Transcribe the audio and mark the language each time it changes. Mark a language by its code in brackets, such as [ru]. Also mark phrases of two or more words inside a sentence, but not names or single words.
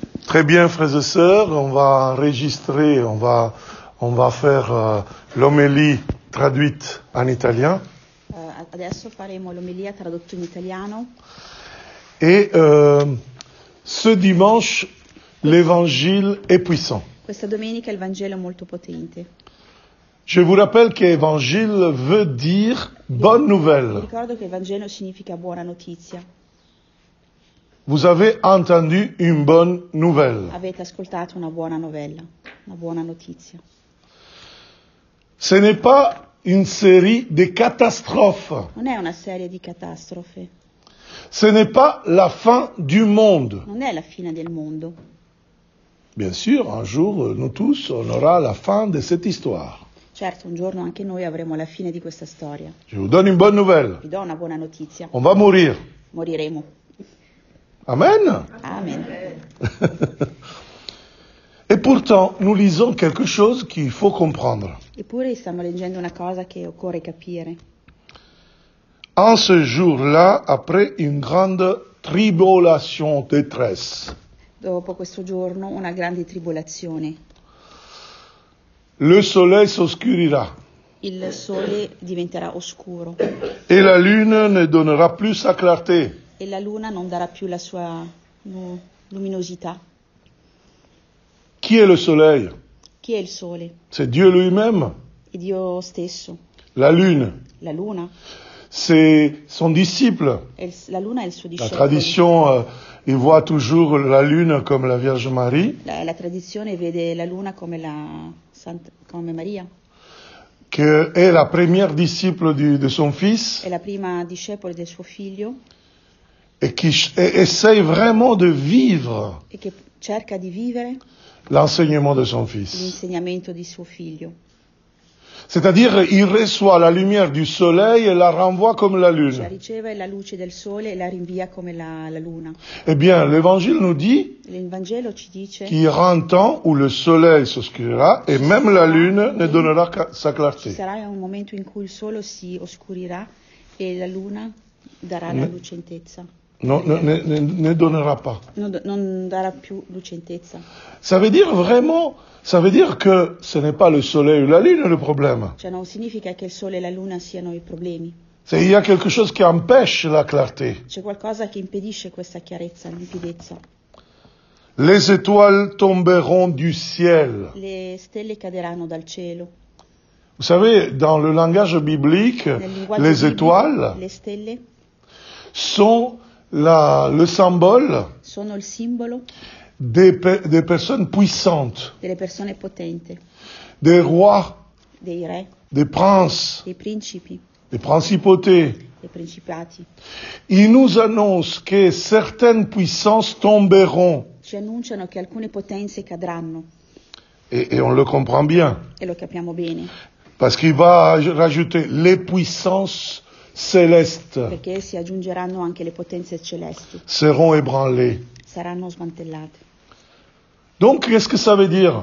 [fr] Très bien, frères et sœurs, on va enregistrer, on va faire l'homélie traduite en italien. [it] Adesso faremo l'omelia tradotto in italiano. [fr] Et ce dimanche, l'évangile est puissant. [it] Questa domenica il Vangelo è molto potente. [fr] Je vous rappelle qu'évangile veut dire bonne [it] Vi [fr] nouvelle. [it] ricordo che il Vangelo significa buona notizia. [fr] Vous avez entendu une bonne nouvelle. [it] Avete ascoltato una buona novella, una buona notizia. [fr] Ce n'est pas une série de catastrophes. [it] Non è una serie di catastrofe, [fr] Ce n'est pas la fin du monde. [it] non è la fine del mondo. [fr] Bien sûr, un jour, nous tous, on aura la fin de cette histoire. [it] Certo, un giorno anche noi avremo la fine di questa storia. [fr] Je vous donne une bonne nouvelle. [it] Vi do una buona notizia. [fr] On va mourir. [it] Moriremo. [fr] Amen. [it] Amen. [fr] Et pourtant, nous lisons quelque chose qu'il faut comprendre. [it] Eppure stiamo leggendo una cosa che occorre capire. [fr] En ce jour-là, après une grande tribulation, détresse, [it] Dopo questo giorno una grande tribolazione. [fr] le soleil s'obscurira [it] Il sole diventerà oscuro [fr] et la lune ne donnera plus sa clarté. [it] e la luna non darà più la sua luminosità. [fr] Qui est le soleil? [it] Chi è il sole? [fr] C'est Dieu lui-même. [it] È Dio stesso. [fr] La lune, [it] La luna? [fr] c'est son disciple. [it] La luna è il suo [fr] La [it] discepolo. [fr] tradition, il voit toujours la lune comme la Vierge Marie, [it] La tradizione vede la luna come come Maria. [fr] qui est la première disciple de son fils [it] È la prima discepola del suo figlio [fr] et qui essaye vraiment de vivre [it] e che cerca di vivere [fr] l'enseignement de son fils. [it] l'insegnamento di suo figlio. [fr] C'est-à-dire, il reçoit la lumière du soleil et la renvoie comme la [it] Cioè [fr] lune. [it] riceve la luce del sole e la rinvia come la luna. [fr] Eh bien, l'Évangile nous dit [it] Il Vangelo ci dice [fr] qu'il y aura un temps où le soleil s'obscurira et même la lune ne donnera sa [it] ci [fr] clarté. [it] sarà un momento in cui il sole si oscurirà e la luna darà la lucentezza. [fr] Non, ne donnera pas. [it] Non darà più lucentezza. [fr] Ça veut dire que ce n'est pas le soleil ou la lune le problème. [it] Cioè non significa che il sole e la luna siano i problemi. [fr] Il y a quelque chose qui empêche la clarté. [it] C'è qualcosa che impedisce questa chiarezza, limpidezza. [fr] Les étoiles tomberont du ciel. [it] Le stelle caderanno dal cielo. [fr] Vous savez, dans le langage biblique, [it] Nel linguaggio [fr] les [it] biblico, [fr] étoiles [it] le stelle [fr] sont le symbole [it] sono il simbolo [fr] des personnes puissantes, [it] delle persone potenti, [fr] des rois, [it] dei re, [fr] des princes, [it] dei principi, [fr] des principautés. [it] dei principati. [fr] Il nous annonce que certaines puissances tomberont. [it] Ci annunciano che alcune potenze cadranno [fr] Et on le comprend bien. [it] e lo capiamo bene, [fr] Parce qu'il va rajouter les puissances célestes [it] perché si aggiungeranno anche le potenze celesti, [fr] seront ébranlées. [it] saranno smantellate. [fr] Donc, qu'est-ce que ça veut dire?